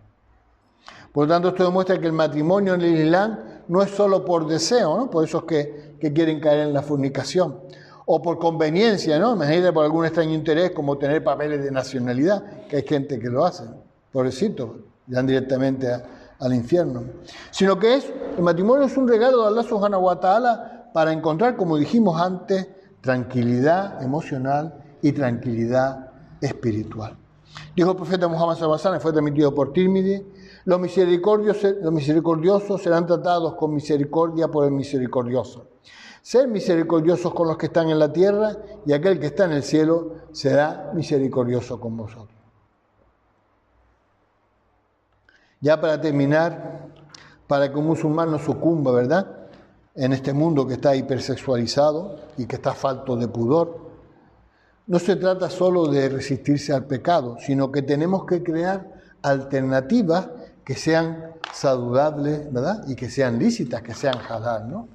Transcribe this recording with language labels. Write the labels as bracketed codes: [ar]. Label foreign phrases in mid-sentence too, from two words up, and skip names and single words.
[es] Por lo tanto, esto demuestra que el matrimonio en el Islam no es solo por deseo, ¿no? Por esos que quieren caer en la fornicación, o por conveniencia, ¿no? Imagínate por algún extraño interés, como tener papeles de nacionalidad, que hay gente que lo hace, pobrecito, van directamente al infierno. Sino que el matrimonio es un regalo de [ar] الله سبحانه وتعالى [es] para encontrar, como dijimos antes, tranquilidad emocional y tranquilidad espiritual. Dijo el profeta Muhammad [ar] صلى الله عليه وسلم, [es] fue transmitido por Tirmidhi, los misericordiosos serán tratados con misericordia por el misericordioso. Ser misericordiosos con los que están en la tierra y aquel que está en el cielo será misericordioso con vosotros. Ya para terminar, para que un musulmán no sucumba, ¿verdad?, en este mundo que está hipersexualizado y que está falto de pudor, no se trata solo de resistirse al pecado, sino que tenemos que crear alternativas que sean saludables, ¿verdad?, y que sean lícitas, que sean halal, ¿no?